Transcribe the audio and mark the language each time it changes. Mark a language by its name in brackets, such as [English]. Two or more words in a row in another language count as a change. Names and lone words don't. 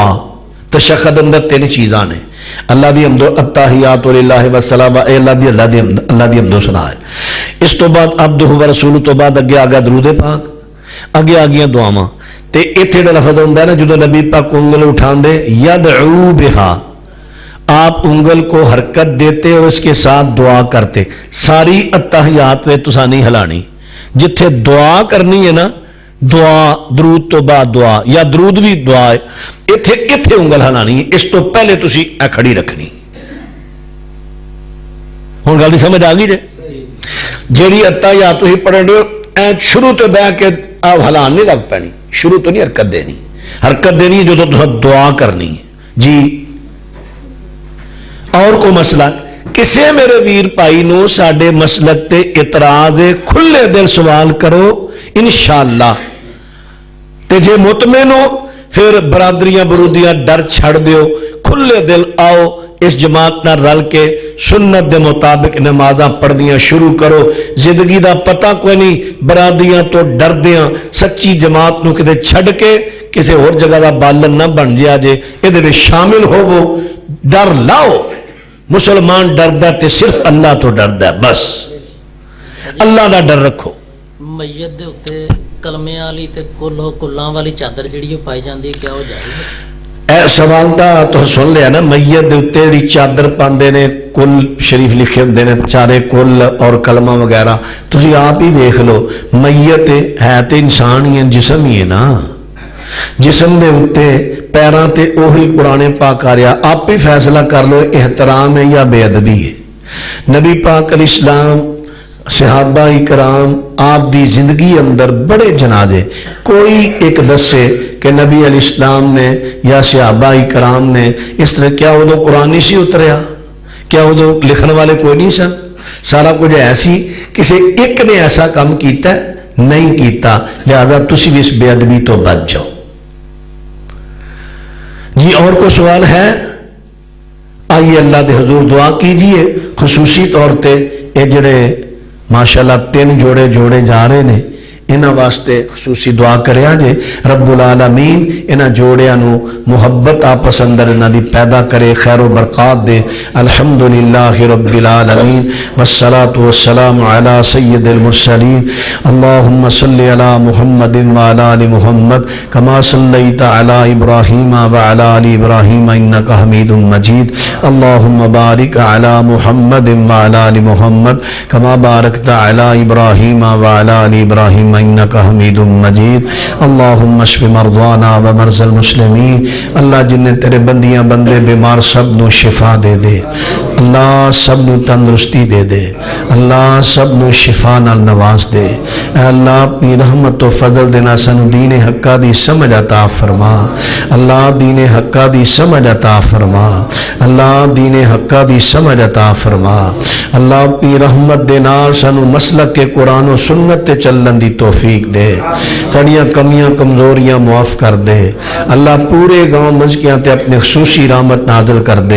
[Punjabi] تشہد اندر 3 چیزاں نے, اللہ دی حمد و [Arabic] التحیات للہ والسلام, [Punjabi] اے اللہ دی حمد و ثنا ہے. اس تو بعد [Arabic] عبدہ و رسول, [Punjabi] تو بعد اگے آگیا درود پاک, اگے آگیا دعاواں. تے ایتھے دا لفظ ہوندا ہے نا جدوں نبی پاک انگل اٹھاندے, [Arabic] یدعو بہا, [Urdu] آپ انگل کو حرکت دیتے اور اس کے ساتھ دعا کرتے. [Punjabi] ساری اتحیات میں تساں نہیں ہلانی, جتھے دعا کرنی ہے نا, دعا درود تو بعد دعا, یا درود بھی دعا ہے, ایتھے انگل ہلانی ہے, اس تو پہلے تسی اے کھڑی رکھنی. ہن گل دی سمجھ آ گئی جے, جیڑی اتحیات تسی پڑھن رہے ہو اے شروع تو بہ کے آپ ہلان نہیں لگ پانی, شروع تو نہیں حرکت دینی, حرکت دینی جو تو دعا کرنی ہے. جی اور کو مسئلہ کسے میرے ویر بھائی نو ساڈے مسلک تے اعتراض ہے, کھلے دل سوال کرو انشاءاللہ. تے جے مطمئن ہو پھر برادریاں برودیاں ڈر چھڑ دیو, کھلے دل آؤ, اس جماعت نہ رل کے سنت دے مطابق نمازاں پڑھدیاں شروع کرو. زندگی دا پتہ کوئی نہیں, برادریاں تو ڈر دیاں, سچی جماعت نو کدے چھڑ کے کسی اور جگہ دا بالن نہ بن جا جے, ادھے میں شامل ہوو, ڈر لاؤ. مسلمان ڈردا تے صرف اللہ تو ڈردا, بس اللہ دا ڈر رکھو. میت دے اوتے کلمے والی تے کلاں والی چادر جڑی پائی جاندی کیا ہو جائے گی؟ اے سوال دا تو سن لیا نا, میت دے اوتے جڑی چادر پاندے نے, کل شریف لکھے ہوندے نے, چارے کل اور کلمہ وغیرہ, تسی آپ ہی دیکھ لو. میت ہے تے انسان ہی ہے, جسم ہی ہے نا, جسم دے اوتے پیراں تے اوہی قرآن پاک آ رہا, آپ ہی فیصلہ کر لو احترام ہے یا بے ادبی ہے. نبی پاک علیہ السلام, صحابہ کرام, آپ دی زندگی اندر بڑے جنازے, کوئی ایک دسے کہ نبی علیہ السلام نے یا صحابہ کرام نے اس طرح, کیا وہ قرآن نہیں سی اتریا, کیا وہ لکھن والے کوئی نہیں سن, سارا کچھ ایسی کسی ایک نے ایسا کام کیتا ہے نہیں کیتا، لہذا تسی بھی اس بے ادبی تو بچ جاؤ جی۔ اور کوئی سوال ہے؟ آئیے اللہ دے حضور دعا کیجئے خصوصی طور تے اے جڑے ماشاءاللہ 3 جوڑے جا رہے نے انہاں واسطے خصوصی دعا کریا جے [Arabic] رب العالمین [Punjabi] انہاں جوڑیاں نو محبت آپس اندر انہاں دی پیدا کرے، خیر و برکات دے۔ [Arabic] الحمدللہ رب العالمین والصلاة والسلام علی سید المرسلین، اللہم صلی علی محمد وعلی آل محمد کما صلیت علی ابراہیم وعلی آل ابراہیم انکا حمید مجید، اللہم بارک علی محمد وعلی آل محمد کما بارکت علی ابراہیم وعلی آل ابراہیم انکا حمید مجید، اللہم اشف مرضانا و مرضى المسلمین۔ [Punjabi] اللہ جن نے تیرے بندیاں بندے بیمار سب نو شفا دے دے، اللہ سب نو تندرستی دے دے، اللہ سب نو شفا نال نواز دے۔ اے اللہ اپنی رحمت و فضل دینا سنو دین حقہ دی سمجھ عطا فرما، اللہ دین حقہ دی سمجھ عطا فرما، اللہ دین حقہ دی سمجھ عطا فرما، اللہ اپنی رحمت دے نال سنو مسلک کے قرآن و سنت تے چلن دی توفیق دے، سڑیاں کمیاں کمزوریاں معاف کر دے، اللہ پورے گاؤں مزکیاں تے اپنے خصوصی رحمت نازل کر دے۔